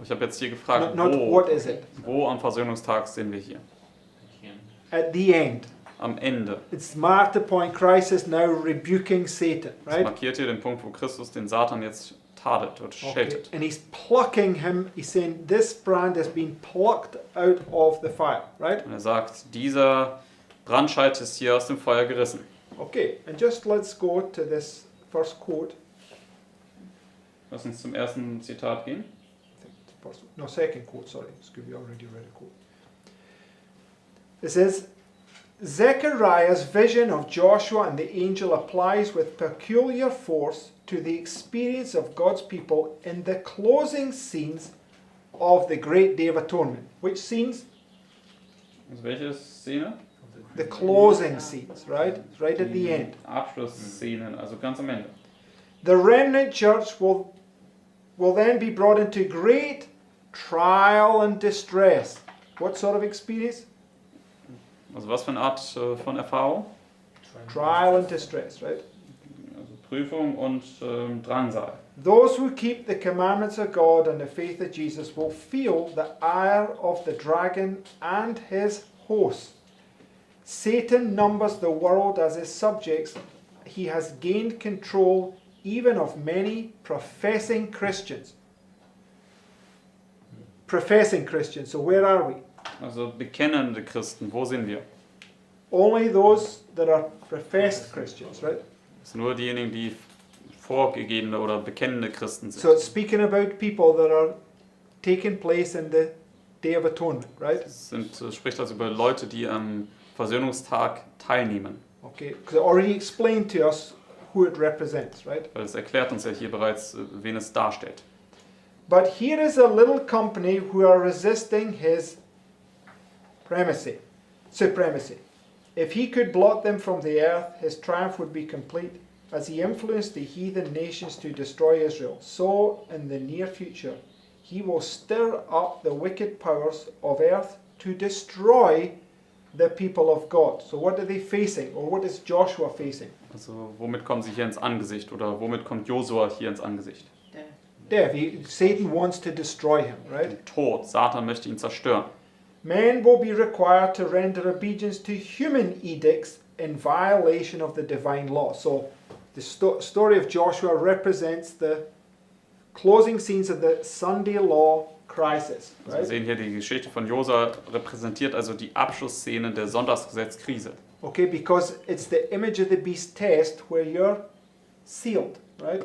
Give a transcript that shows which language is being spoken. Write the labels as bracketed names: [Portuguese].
[German] Ich habe jetzt hier gefragt, [English] Not what is it? [German] wo am Versöhnungstag sind wir hier? [English] At the end. [German] Am Ende. [English] It's marked the point Christ is now rebuking Satan, [German] Das [English] right? [German] markiert hier den Punkt, wo Christus den Satan jetzt tadelt und [English] Okay. [German] scheltet. [English] And he's plucking him. He's saying this brand has been plucked out of the fire, right? [German] Und er sagt, dieser Brandscheit ist hier aus dem Feuer gerissen. [English] Okay, and just let's go to this first quote. [German] Lass uns zum ersten Zitat gehen. [English] I think the first, no, second quote, sorry. We already read a quote. It says, Zechariah's vision of Joshua and the angel applies with peculiar force to the experience of God's people in the closing scenes of the Great Day of Atonement. Which scenes? [German] Also welche Szene? [English] The closing scenes, right? Right at the end. [German] Abschlussszenen, also ganz am Ende. [English] The remnant church will then be brought into great trial and distress. What sort of experience? [German] Also was für eine Art von Erfahrung? [English] Trial and distress, right? [German] Also Prüfung und Drangsal. [English] Those who keep the commandments of God and the faith of Jesus will feel the ire of the dragon and his hosts. Satan numbers the world as his subjects. He has gained control even of many professing Christians. Professing Christians, so where are we? [German] Also bekennende Christen, wo sind wir? [English] Only those that are professed Christians, right? [German] Das sind nur diejenigen, die vorgegebene oder bekennende Christen sind. [English] So it's speaking about people that are taking place in the Day of Atonement, right? [German] Es spricht also über Leute, die am Versöhnungstag teilnehmen. [English] Okay, because I already explained to us who it represents, right? [German] Weil es erklärt uns ja hier bereits, wen es darstellt. [English] But here is a little company who are resisting his supremacy. If he could blot them from the earth, his triumph would be complete. As he influenced the heathen nations to destroy Israel, so in the near future he will stir up the wicked powers of earth to destroy the people of God. So what are they facing, or what is Joshua facing? [German] Also womit kommen sie hier ins Angesicht oder womit kommt Josua hier ins Angesicht? [English] Death. Satan wants to destroy him, right? [German] Den Tod. Satan möchte ihn zerstören. [English] Men will be required to render obedience to human edicts in violation of the divine law. So the story of Joshua represents the closing scenes of the Sunday law crisis, [German] Also wir [English] right? [German] sehen hier die Geschichte von Josua repräsentiert also die Abschlussszene der Sonntagsgesetzkrise. [English] Okay, because it's the image of the beast test where you're sealed, right?